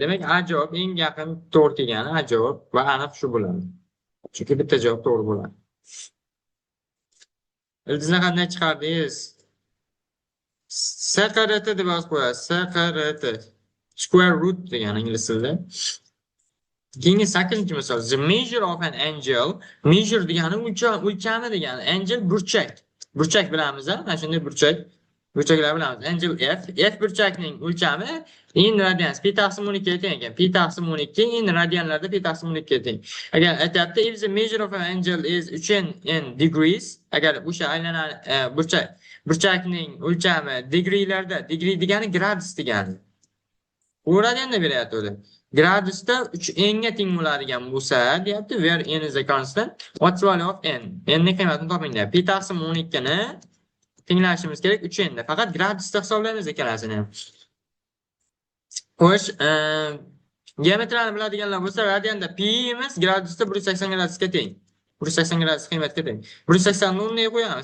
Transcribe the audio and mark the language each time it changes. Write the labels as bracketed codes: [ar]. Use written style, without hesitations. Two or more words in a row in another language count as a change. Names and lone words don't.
[uz] Demak, A javob eng yaqin to'g'ri kelgani A javob va aniq shu bo'ladi. Chunki bitta javob to'g'ri bo'ladi. Ildizni qanday chiqardingiz? SQRT deb yozib qo'yasiz. SQRT. [en] Square root [uz] degani ingliz tilida. Keyingi 8-misol. [en] The measure of an angle. [uz] Measure degani o'lchami degani. Angle burchak. Burchak bilamiz-a? Mana shunday burchak. Burchaklar bilamiz. Angle f. F burchakning o'lchami [en] in radians. [uz] Pi taqsim 12 ga teng ekan. Pi taqsim 12 in radianlarda pi taqsim 12 ga teng. Agar aytayapti [en] if the measure of an angle is 3 in degrees, [uz] agar o'sha aylanan burchakning o'lchami degreelarda, degree degani gradus degani. U radianda beryapti o'zi. Gradusda 3n ga teng bo'ladigan bo'lsa, deyapti, [en] where n is a constant, what's the value of n? [uz] N ning qiymatini toping deyapti. Pi taqsim 12 ni tenglashimiz kerak 3n da. Faqat gradusda hisoblaymiz ikkalasini ham. Xo'sh, geometriyani biladiganlar bo'lsa, radianda pi imiz gradusda 180 gradusga teng. 180 gradus qiymatga teng. 180 ni o'rniga qo'yamiz.